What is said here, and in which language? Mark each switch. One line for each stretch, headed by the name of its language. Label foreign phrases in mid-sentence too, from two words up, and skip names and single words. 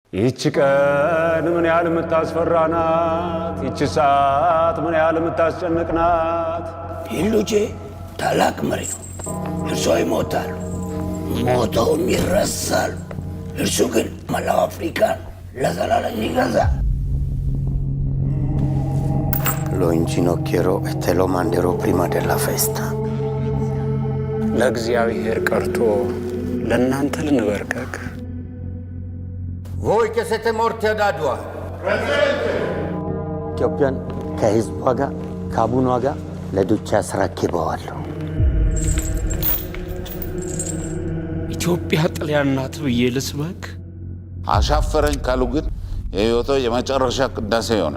Amharic: ይህች ቀን ምን ያህል የምታስፈራናት፣ ይህች ሰዓት ምን ያህል የምታስጨንቅናት። ይህ ልጄ ታላቅ መሪ ነው። እርሶ ይሞታሉ፣ ሞተውም ይረሳሉ። እርሱ ግን መላው አፍሪካን ለዘላለም ይገዛል።
Italian: Lo inginocchierò e te lo manderò prima della festa.
Amharic: ለእግዚአብሔር ቀርቶ ለእናንተ ልንበርከክ።
Italian: Voi che siete morti ad Adua.
Amharic: ኢትዮጵያን ከህዝቧ ጋር ከአቡኗ ጋር ለዱቻ አስረክበዋለሁ። ኢትዮጵያ ጣሊያን ናት ብዬ ልስበክ? አሻፈረኝ ካሉ ግን የህይወቶ የመጨረሻ ቅዳሴ ይሆናል።